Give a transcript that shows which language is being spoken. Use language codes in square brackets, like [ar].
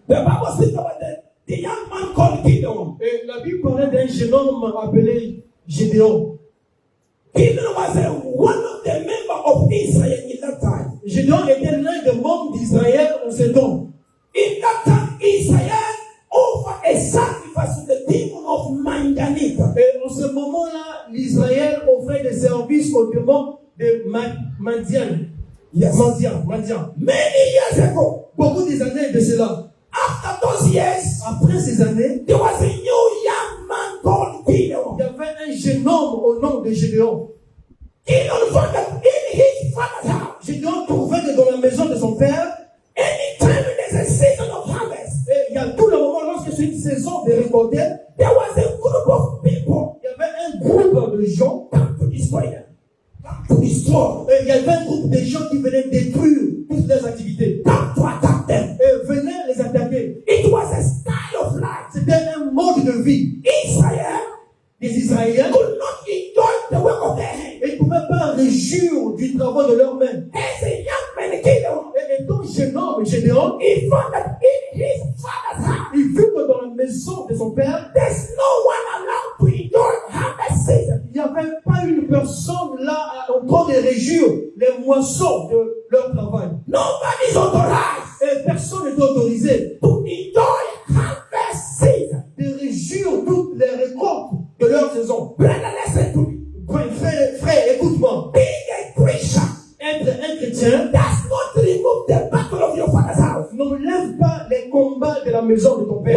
[en] The Bible speaks about the young man called Gideon. [fr] Et la Bible parlait d'un jeune homme appelé Gédéon. [en] Gideon was one of the members of Israel in that time. [fr] Gédéon était l'un des membres d'Israël en ce temps. [en] In that time, Israel offered a sacrifice to the demon of Manganita. [fr] Et en ce moment-là, l'Israël offrait des services au démon de Madian. [en] Yes. [fr] Madian. [en] Many years ago. [fr] Beaucoup des années de cela. [en] After those years, [fr] après ces années, [en] there was a new young man called Gideon. [fr] Il y avait un jeune homme au nom de Gédéon. [en] Gideon found that in his father's house. [fr] Gédéon trouvait que dans la maison de son père, [en] anytime there's a season of harvest, [fr] et il y a tout le moment lorsque c'est une saison de récolter, [en] there was a group of people. [fr] Il y avait un groupe de gens [en] to destroy them. To destroy. [fr] Et il y avait un groupe de gens qui venaient détruire toutes leurs activités. [en] To attack them. [fr] Et venaient les attaquer. [en] It was a style of life. [fr] C'était un mode de vie. [en] Israel, [fr] les Israéliens [en] could not enjoy the work of their hands. [fr] Ils ne pouvaient pas réjouir du travail de leurs mains. [en] As a young man, Gideon, [fr] et étant jeune homme, Gédéon, [en] he found that in his father's house, [fr] il vit que dans la maison de son père, [en] there's no one allowed to enjoy harvest season. [fr] Il n'y avait pas une personne là en train de réjouir les moissons de leur travail. [en] Nobody is authorized. [fr] Et personne n'est autorisé [en] to enjoy harvest season. [fr] De réjouir toutes les récoltes de leur saison. [en] Brother, listen to me. [fr] Frère, écoute-moi. [en] Being a Christian, [fr] être un chrétien, [en] does not remove the battle of your father's house. [fr] N'enlève pas les combats de la maison de ton père.